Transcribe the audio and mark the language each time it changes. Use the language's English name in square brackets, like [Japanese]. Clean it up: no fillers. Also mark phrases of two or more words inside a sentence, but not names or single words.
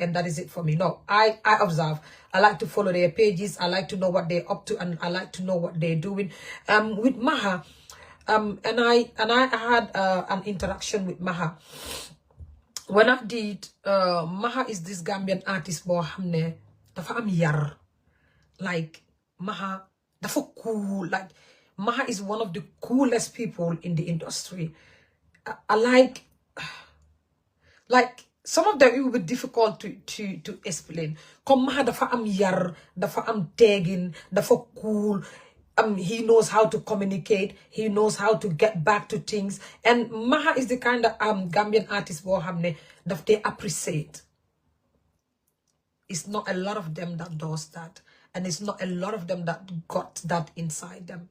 [English] And that is it for me. No, I observe. I like to follow their pages. I like to know what they're up to, and I like to know what they're doing. With Maha, and I had an interaction with Maha. When I did, Maha is this Gambian artist, [Wolof] Bohamne, dafa am yar. Like, Maha, dafa cool. [English] Like, Maha is one of the coolest people in the industry. I like some of them it will be difficult to explain. [Wolof] Come Maha dafa am yar, dafa am tegin, dafa cool. [English] He knows how to communicate. He knows how to get back to things. And Maha is the kind of Gambian artist that they appreciate. It's not a lot of them that does that. And it's not a lot of them that got that inside them.